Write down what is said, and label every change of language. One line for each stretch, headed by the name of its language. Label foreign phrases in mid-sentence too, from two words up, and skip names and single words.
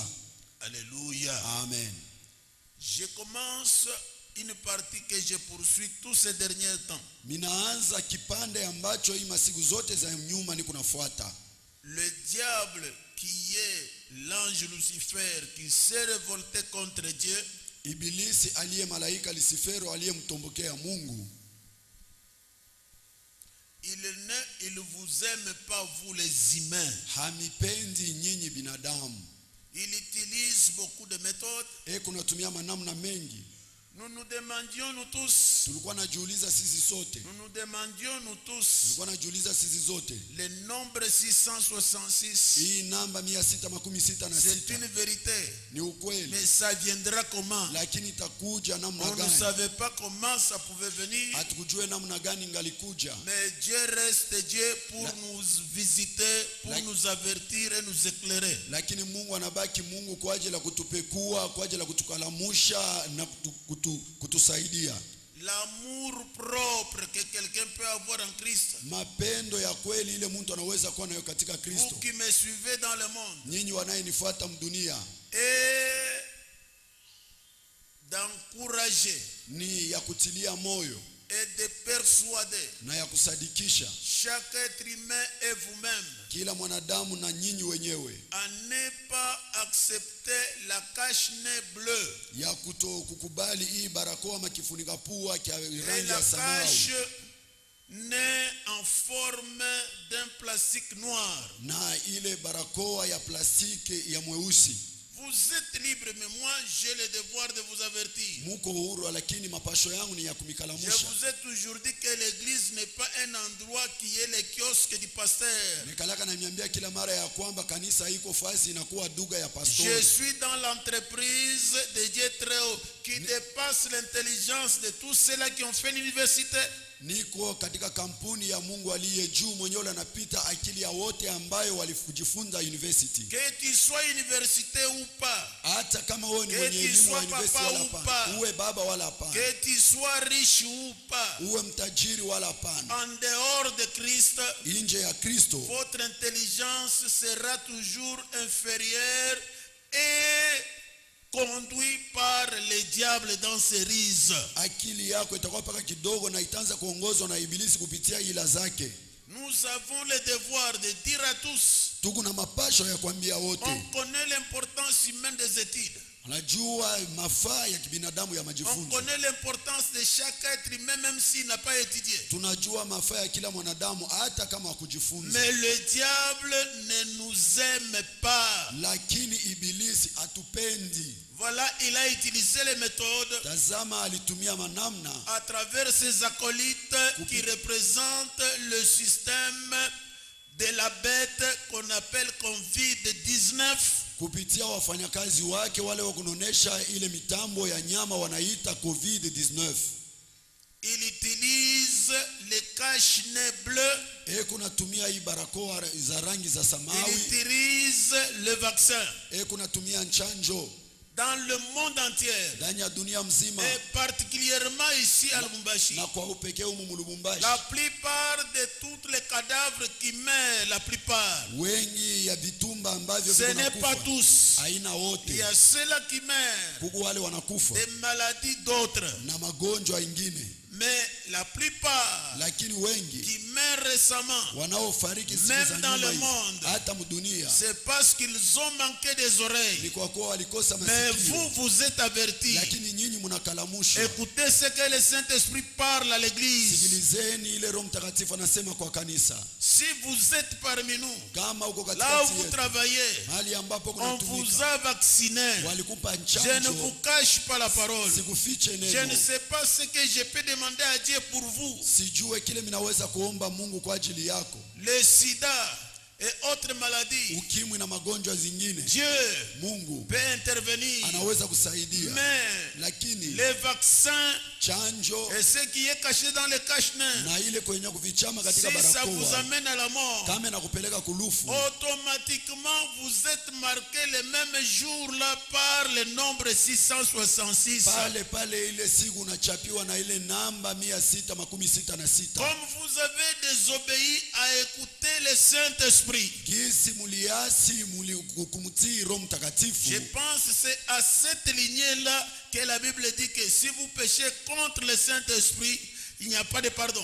French: Alléluia. Amen. Je commence une partie que je poursuis tous ces derniers temps.
Swahili: Minaanza kipande ambacho hii masiku zote za nyuma ni kunafuata.
French: Le diable qui est l'ange Lucifer qui s'est révolté contre Dieu,
Swahili: Ibilisi aliye malaika Lucifero aliyemtombokea Mungu,
French: il vous aime pas vous les humains.
Swahili: hamipendi nyinyi binadamu.
French: Il utilise beaucoup de méthodes.
Swahili: Kunatumia manamna mengi.
French: Nous nous demandions nous tous.
Swahili: Tulikuwa najiuliza sisi sote.
French: Nous nous demandions nous tous.
Swahili: Tulikuwa najiuliza sisi zote.
French: Le nombre 666.
Swahili: Hii namba 666.
French: C'est une vérité.
Swahili: Ni ukweli.
French: Mais ça viendra comment?
Swahili: Lakini itakuja namna gani?
French: On ne savait pas comment ça pouvait venir.
Swahili: Hatukujua namna gani ingalikuja.
French: Mais Dieu reste Dieu pour nous visiter, pour nous avertir et nous éclairer.
Swahili: Lakini Mungu anabaki Mungu kwa ajili ya kutupekua, kwa ajili ya kutukalamusha na kutusaidia.
French: L'amour propre que quelqu'un peut avoir en Christ.
Swahili: Mapendo ya kweli ile mtu anaweza kuwa nayo katika Kristo.
French: Vous qui me suivez dans le monde.
Swahili: Nyinyi wanayenifuata mdunia.
French: Et d'encourager.
Swahili: Ni ya kutilia moyo.
French: Et de persuader.
Swahili: Na ya kusadikisha.
French: Chaque être humain et vous-même.
Swahili: Kila mwanadamu na nyinyi wenyewe.
French: À ne pas accepter la cache-nez bleue.
Swahili: Ya kukubali hii barakoa makifunika pua kia rangi ya samawi.
French: La cache nez en forme d'un plastique noir.
Swahili: Na ile barakoa ya plastiki ya mweusi.
French: Vous êtes libre, mais moi j'ai le devoir de vous avertir.
Swahili: Muko huru, lakini mapasho yangu ni ya kumikalamusha.
French: Je vous ai toujours dit que l'église n'est pas un endroit qui est le kiosque du pasteur.
Swahili: Nikalaka na niambia kila mara ya kwamba kanisa iko fasi inakuwa duga ya pastor.
French: Je suis dans l'entreprise de Dieu très haut qui dépasse l'intelligence de tous ceux-là qui ont fait l'université.
Swahili: Niko katika kampuni ya Mungu aliye juu, mwenyewe anapita akili ya wote ambayo walijifunza university.
French: Que tu sois université ou pas.
Swahili: Hata kama wewe ni mwenye elimu ya university wala hapana. Uwe baba wala hapana.
French: Que tu sois riche ou pas.
Swahili: Uwe mtajiri wala hapana.
French: En dehors de Christ.
Swahili: Nje ya Kristo.
French: Votre intelligence sera toujours inférieure et conduit par le diable dans ses rises.
Swahili: Akili yako itakuwa paka kidogo na itaanza kuongozwa na ibilisi kupitia ila zake.
French: Nous avons le devoir de dire à tous.
Swahili: Tuko na mapasho ya kuambia wote.
French: On connaît l'importance humaine des études.
Swahili: Anajua mafaa ya kibinadamu ya majifunzo.
French: On connaît l'importance de chaque être humain même s'il n'a pas étudié.
Swahili: Tunajua mafaa ya kila mwanadamu hata kama hakujifunza.
French: Mais le diable ne nous aime pas.
Swahili: Lakini ibilisi atupendi.
French: Voilà, il a utilisé les méthodes.
Swahili: Tazama alitumia manamna
French: à travers ses acolytes qui représentent le système de la bête qu'on appelle COVID-19.
Swahili: Kupitia wafanyakazi wake wale wakunonesha ile mitambo ya nyama wanaita COVID-19.
French: Il utilise les cache-nez bleus.
Swahili: Kunatumia hii barakoa za rangi za samawi.
French: Il utilise le vaccin.
Swahili: Kunatumia chanjo.
French: Dans le monde entier.
Swahili: Ndani ya dunia mzima.
French: Et particulièrement ici à Lubumbashi.
Swahili: Na kwa upekee humu Lubumbashi.
French: La plupart de tous les cadavres qui meurent, la plupart.
Swahili: Wengi ya vitumba ambavyo vinakufa.
French: Ce n'est pas tous.
Swahili: Haina wote.
French: Il y a ceux-là qui meurent.
Swahili: Kuku wale wanakufa.
French: Des maladies d'autres.
Swahili: Na magonjwa ingine.
French: Mais la plupart
Swahili: lakini wengi
French: qui meurent récemment,
Swahili: wanaofariki siku za
French: même dans le
Swahili: nyuma
French: monde,
Swahili: hata mdunia
French: c'est parce qu'ils ont manqué des oreilles.
Swahili: ni kwa kuwa walikosa
French: Mais
Swahili: masikio,
French: vous êtes avertis.
Swahili: lakini nyinyi mnakalamushwa.
French: Écoutez ce que le Saint-Esprit parle à l'église.
Swahili: Sikilizeni ile Roho Mtakatifu anasema kwa kanisa.
French: Si vous êtes parmi nous,
Swahili: Kama uko
French: là où
Swahili: katikati
French: vous
Swahili: yetu,
French: travaillez,
Swahili: mahali ambapo
French: on vous
Swahili: kunatumika,
French: a vacciné.
Swahili: walikupa
French: Je ne vous
Swahili: chanjo,
French: cache pas la parole.
Swahili: sikufiche
French: Je ne
Swahili: neno.
French: sais pas ce que je peux demander à Dieu pour vous.
Swahili: Sijue kile minaweza kuomba Mungu kwa ajili yako.
French: Le sida et autres maladies,
Swahili: Ukimwi na magonjwa zingine,
French: Dieu
Swahili: Mungu
French: peut intervenir.
Swahili: anaweza kusaidia.
French: Mais
Swahili: Lakini
French: les vaccins
Swahili: chanjo
French: et ce qui est caché dans les cache-nez,
Swahili: na ile kwenye kufichama
French: si
Swahili: katika
French: ça vous
Swahili: barakoa
French: amène à la mort,
Swahili: kama inakupeleka kulufu,
French: automatiquement vous êtes marqué le même jour là par le nombre 666.
Swahili: pale pale ile siku unachapiwa na ile namba 666.
French: Comme vous avez désobéi à écouter le Saint-Esprit,
Swahili: Kisi muliasi kumtii Roho Mtakatifu.
French: je pense que c'est à cette lignée-là que la Bible dit que si vous péchez contre le Saint-Esprit, il n'y a pas de pardon.